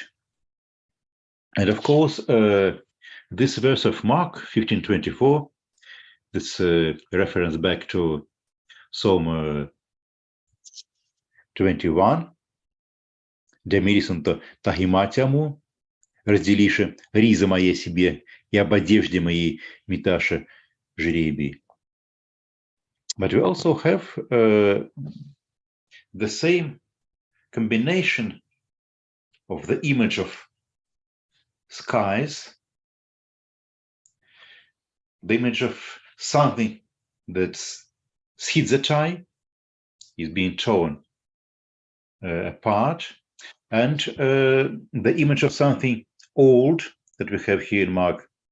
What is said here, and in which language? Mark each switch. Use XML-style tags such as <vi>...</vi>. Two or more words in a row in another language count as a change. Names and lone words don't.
<en>And of course, this verse of Mark 15:24, this reference back to Psalm 21,</en> <el>«διεμερίσαντο τὰ ἱμάτιά μου,</el> <cu>разделише ризы моей себе, и об одежде моей меташе жребий».</cu> <en>But we also have the same combination of the image of skies, the image of something that's schizottai, is being torn apart, and the image of something old that we have here in Mark</en>